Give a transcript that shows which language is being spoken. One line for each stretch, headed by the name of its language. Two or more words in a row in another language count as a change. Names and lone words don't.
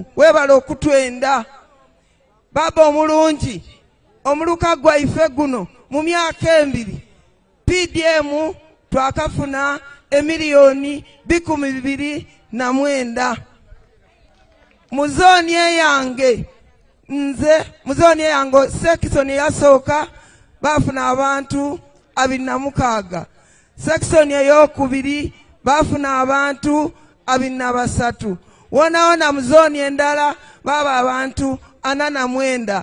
Soga: Webale okutwenda. Baba omulungi, omuluka gwaife guno mu myaka 2 PDM twakafuna emiliyoni 229. Mu zoni eyange nze mu zoni eyange section yasooka bafuna abantu 26. Section eyokubiri bafuna abantu 23. Wona mu zoni endala baba abantu 49.